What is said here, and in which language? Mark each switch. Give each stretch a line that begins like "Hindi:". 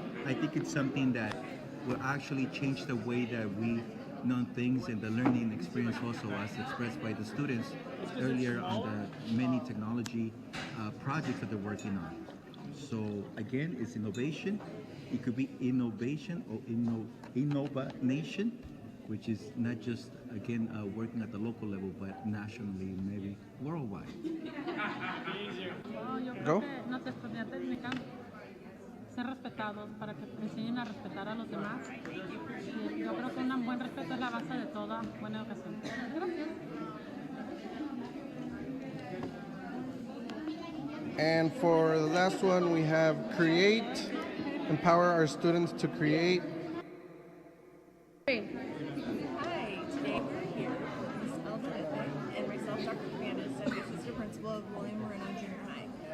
English: I think it's something that will actually change the way that we know things, and the learning experience also as expressed by the students earlier on the many technology projects that they're working on. So again, it's innovation. It could be innovation or innovation, which is not just, again, working at the local level, but nationally, maybe worldwide. Go.
Spanish: Nuestros estudiantes necesitan ser respetados para que enseñen a respetar a los demás. Y yo creo que un buen respeto es la base de toda buena educación. Gracias.
English: And for the last one, we have create, empower our students to create. Hi, today we're here with Ms. Elizabeth and myself, Dr. Fernandez, as the assistant principal of William Moreno Junior High.